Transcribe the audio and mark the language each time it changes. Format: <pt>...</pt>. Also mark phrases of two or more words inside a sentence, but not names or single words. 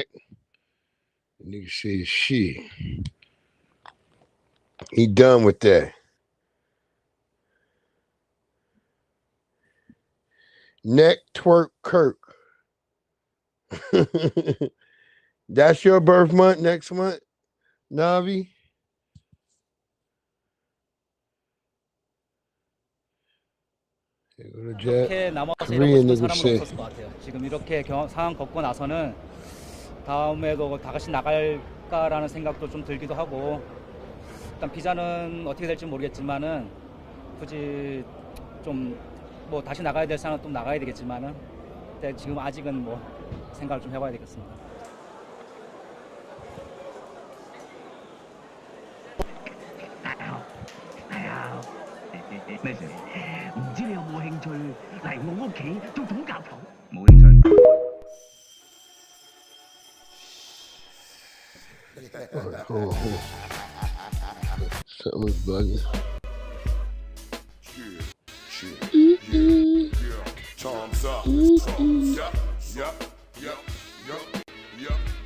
<en>The nigga said, shit. He done with that. Neck Twerk Kirk. That's your birth month next month, Navi?</en> <ko>이렇게 남아서 이러고 싶은 사람은 없었을 것 같아요. 지금 이렇게 상황 겪고 나서는 다음에도 다 같이 나갈까라는 생각도 좀 들기도 하고, 일단 비자는 어떻게 될지 모르겠지만은 굳이 좀 뭐 다시 나가야 될 사람은 또 나가야 되겠지만은 지금 아직은 뭐 생각을 좀 해봐야 되겠습니다.</ko> <yue>唔知你有冇興趣嚟我屋企做統教堂？冇興趣。</yue> <en>Hold on. Something was bugging. Time's up. Yup.</en>